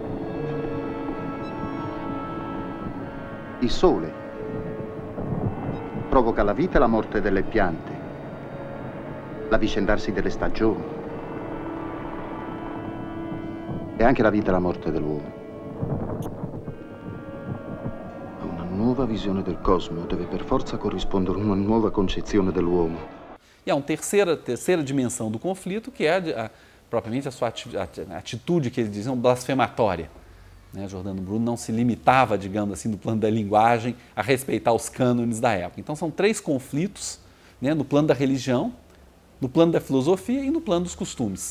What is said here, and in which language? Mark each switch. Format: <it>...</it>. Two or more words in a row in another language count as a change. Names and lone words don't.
<it>Il sole provoca la vita e la morte delle piante, l'avvicendarsi delle stagioni e anche la vita e la morte dell'uomo. A una nuova visione del cosmo deve per forza corrispondere una nuova concezione dell'uomo.</it> <pt>E há uma terceira dimensão do conflito, que é propriamente a sua atitude, que eles diziam, blasfematória. Giordano Bruno não se limitava, digamos assim, no plano da linguagem, a respeitar os cânones da época. Então são 3 conflitos, né, no plano da religião, no plano da filosofia e no plano dos costumes.</pt>